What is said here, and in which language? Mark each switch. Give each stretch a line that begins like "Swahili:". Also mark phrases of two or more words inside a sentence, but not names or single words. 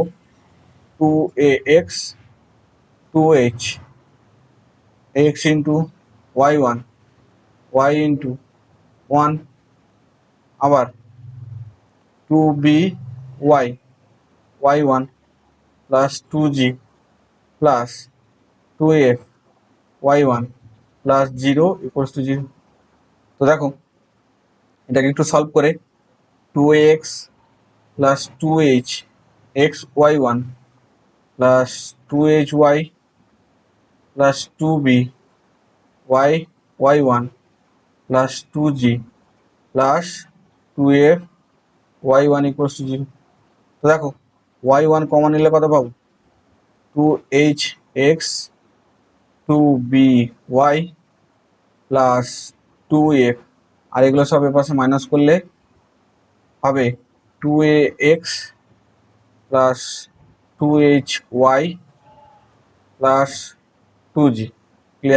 English: two a x two h x into y one y into one, আবার two b y y one plus two g plus two f y one plus zero equals to zero।
Bangla: তো দেখো এটাকে একটু সলভ করে
English: 2x plus 2h x y1 plus 2hy plus 2b y y1 plus 2g plus 2f y1 equals to 0।
Bangla: তো দেখো y1 কমন নিলে কত পাবো? 2hx 2by প্লাস 2f, আর এগুলো সব এপাশে মাইনাস করলে হবে 2ax প্লাস 2hy প্লাস 2g। ক্লিয়ার?